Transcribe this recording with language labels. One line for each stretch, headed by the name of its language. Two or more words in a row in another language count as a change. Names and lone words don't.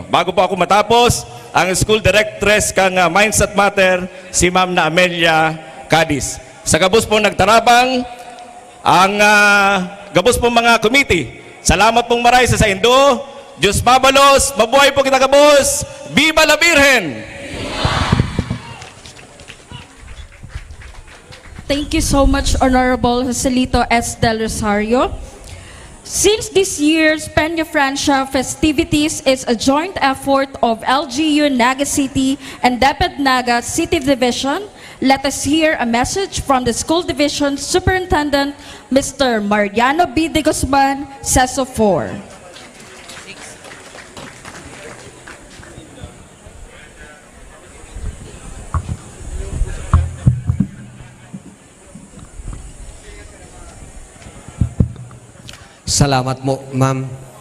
Bikol: Bago po ako matapos, ang school directress kang Mindset Matter, si Ma'am na Amelia Cadiz. Sa gabos po nagtarabang, ang gabos po mga committee. Salamat pong maray sa Indo. Diyos mabalos, mabuhay po kita gabos.
Spanish: Viva la Virgen!
English: Thank you so much, Honorable Joselito S. Del Rosario. Since this year's Peña Francia festivities is a joint effort of LGU Naga City and DepEd Naga City Division, let us hear a message from the School Division Superintendent, Mr. Mariano B. de Guzman, CESO 4.
Bikol: Salamat mo, ma'am.